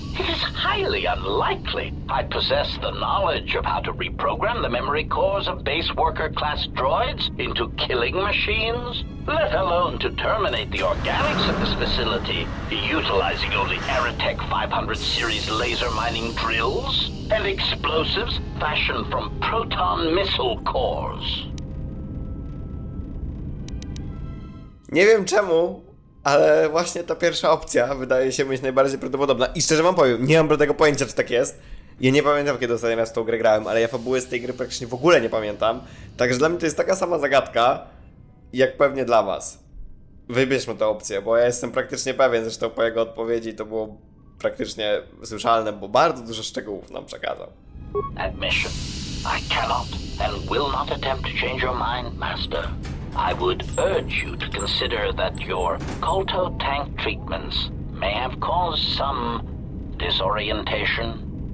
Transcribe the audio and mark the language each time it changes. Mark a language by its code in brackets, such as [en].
[en] It is highly unlikely I possess the knowledge of how to reprogram the memory cores of base worker-class droids into killing machines, let alone to terminate the organics of this facility utilizing only Aerotech 500 series laser mining drills and explosives fashioned from proton missile cores. [pl] Nie wiem czemu, ale właśnie ta pierwsza opcja wydaje się być najbardziej prawdopodobna. I szczerze wam powiem, nie mam bladego pojęcia, czy tak jest. Ja nie pamiętam, kiedy ostatni raz w tą grę grałem, ale ja fabuły z tej gry praktycznie w ogóle nie pamiętam. Także dla mnie to jest taka sama zagadka, jak pewnie dla was. Wybierzmy tę opcję, bo ja jestem praktycznie pewien, zresztą po jego odpowiedzi to było praktycznie słyszalne, bo bardzo dużo szczegółów nam przekazał. [en] Admission. I cannot and will not attempt to change your mind, Master. I would urge you to consider that your Kolto tank treatments may have caused some disorientation.